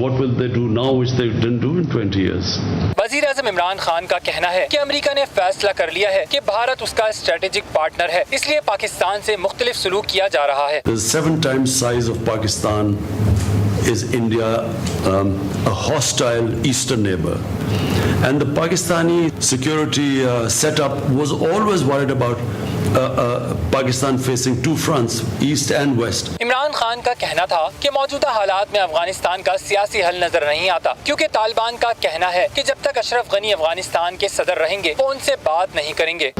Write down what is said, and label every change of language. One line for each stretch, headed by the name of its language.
English: What will they do now which they didn't do in 20 years?
Urdu: وزیر اعظم عمران خان کا کہنا ہے کہ امریکہ نے فیصلہ کر لیا ہے کہ بھارت اس کا اسٹریٹجک پارٹنر ہے، اس لیے پاکستان سے مختلف سلوک کیا جا رہا ہے۔
English: The 7 times size of Pakistan is India, a hostile eastern neighbor. And the Pakistani security setup was always worried about Pakistan facing 2 fronts, east and west.
Urdu: Imran Khan کا کہنا تھا کہ موجودہ حالات میں افغانستان کا سیاسی حل نظر نہیں آتا، کیونکہ طالبان کا کہنا ہے کہ جب تک اشرف غنی افغانستان کے صدر رہیں گے وہ ان سے بات نہیں کریں گے۔